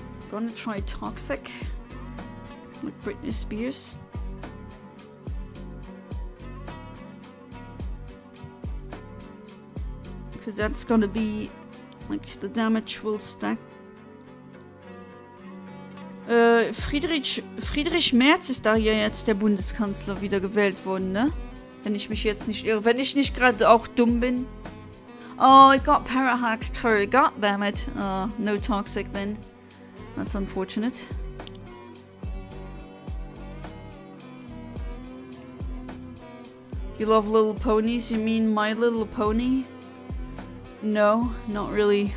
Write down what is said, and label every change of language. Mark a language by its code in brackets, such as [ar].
[en] Gonna try Toxic with Britney Spears. Because that's gonna be like the damage will stack. [de] Friedrich Merz ist da hier jetzt der Bundeskanzler wieder gewählt worden, ne? Wenn ich mich jetzt nicht irre. Wenn ich nicht gerade auch dumm bin. [en] Oh, I got parahaxed for it. God damn it. No Toxic then. That's unfortunate. You love Little Ponies? You mean My Little Pony? No, not really.